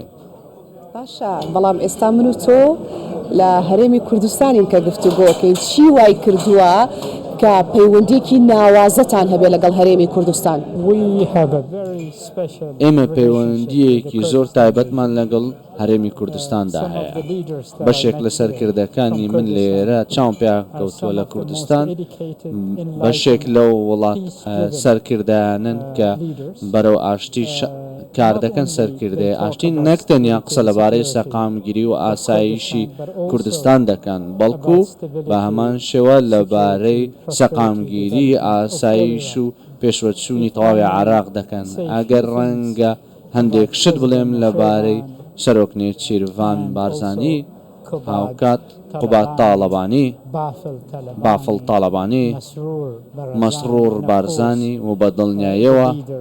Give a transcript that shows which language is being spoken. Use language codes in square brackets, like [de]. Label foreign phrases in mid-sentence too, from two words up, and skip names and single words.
[ckb] باشە بەڵام ئێستا من و تۆ لە هەرێمی کوردستانین کە گفتوگۆکەین چی وای کردووە کە پەیوەندیەکی ناوازەتان هەبێ لەگەڵ هەرێمی کوردستان [en] we have a very special [ckb] ئێمە [en] relationship [ckb] پەیوەندیەکی [en] with the [ckb] زۆر [en] Kurdistan. [ckb] تایبەتمان لەگەڵ هەرێمی کوردستاندا [en] Some of [ckb] هەیە [en] the leaders that I [ckb] بەشێک [en] met [ckb] لە [en] here [ckb] سەرکردەکانی [en] from [ckb] من [en] Kurdistan [ckb] لێرە چاوم پێ [en] are [ckb] کەوتووە [en] some [ckb] لە [en] of the most [ckb] کوردستان [en] educated, [ckb] بەشێک [en] enlightened, [ckb] لەو وڵات [en] peace-driven, [ckb] سەرکردانن کە [en] leaders. [ckb] بەرەو ئاشتی کار دەکەن سەرکردێ ئاشتی نەک تەنیا قسە لەبارەی سەقامگیری و ئاسایشی کوردستان دەکەن بەڵکو بە هەمان شێوە لەبارەی سەقامگیری ئاسایش و پێشوەچوونی تەواوی عراق دەکەن ئەگەر ڕەنگە هەندێک شت بڵێم لەبارەی سەرۆکنێ چیروان بارزانی هاوکات قوبات تاڵەبانی بافڵ تاڵەبانی مەسرور بارزانی و بە دڵنیاییەوە